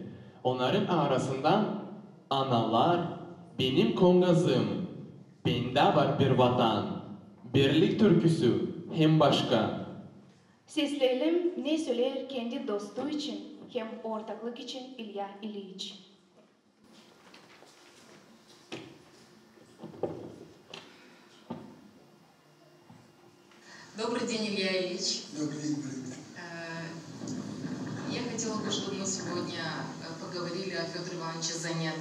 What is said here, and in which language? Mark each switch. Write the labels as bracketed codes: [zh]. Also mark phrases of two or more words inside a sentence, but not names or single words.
[gag] Onların arasından Analar, Benim Kongazım, Bende Var Bir Vatan, Birlik türküsü hem başka. Sesleyelim ne söyler kendi dostu için hem ortaklık için İlya İlyevich. [ru] Добрый день, Илья Ильич. Добрый день, привет. Я хотела бы, чтобы мы сегодня поговорили о Федоре Ивановиче Занет.